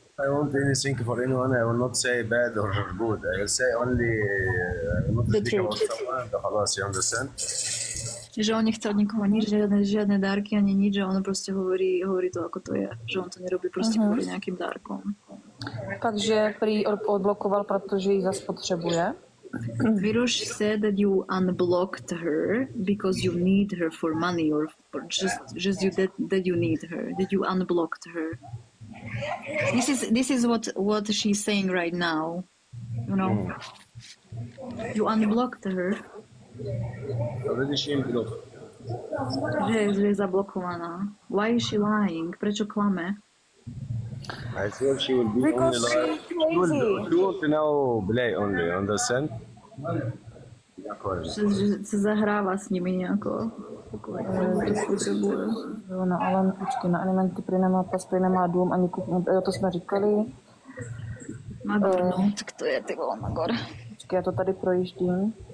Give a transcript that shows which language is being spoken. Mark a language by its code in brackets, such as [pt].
[en] I want anything for anyone. I will not say bad or good. I will say only the truth. خلاص, you understand? [sk] Že on nechce od nikoho nič, žiadne dárky ani nič, že on proste hovorí to, ako to je. Že on to nerobí proste kvôli nejakým dárkom. [cs] Takže prý odblokoval, protože ji zas potřebuje. [en] Miruš said that you unblocked her because you need her for money or just that you need her, that you unblocked her. This is what she's saying right now. You know, you unblocked her. Already she unblocked. [sk] Že je zablokovaná. [en] Why is she lying? [sk] Prečo klame? [en] I thought she will be Because only like she want to now play only, understand? [sk] Že sa zahráva s nimi nejako. [cs] Jo, no ale počkej, na alimenty prý nemá pas, prý nemá dům, ani jo, to jsme říkali. Magor, no, tak to je ty vole Magor. Počkej, já to tady projíždím.